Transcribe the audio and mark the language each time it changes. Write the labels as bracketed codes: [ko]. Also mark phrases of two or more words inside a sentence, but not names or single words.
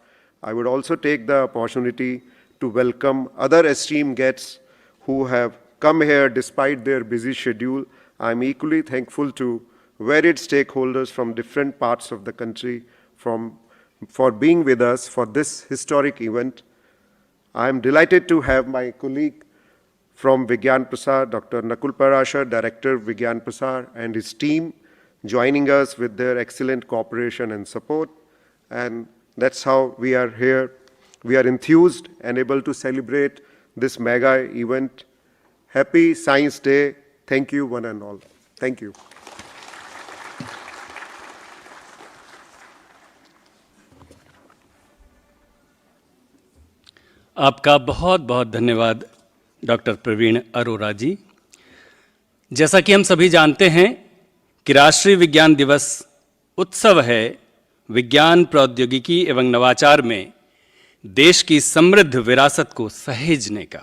[en] I would also take the opportunity to welcome other esteemed guests who have come here despite their busy schedule. I'm equally thankful to varied stakeholders from different parts of the country for being with us for this historic event. I'm delighted to have my colleague from Vigyan Prasar, Dr. Nakul Parashar, Director of Vigyan Prasar, and his team joining us with their excellent cooperation and support. And that's how we are here. We are enthused and able to celebrate this mega event. Happy Science Day. Thank you, one and all. Thank you. [hi] आपका बहुत बहुत धन्यवाद डॉक्टर प्रवीण अरोरा जी। जैसा कि हम सभी जानते हैं कि राष्ट्रीय विज्ञान दिवस उत्सव है विज्ञान, प्रौद्योगिकी एवं नवाचार में देश की समृद्ध विरासत को सहेजने का।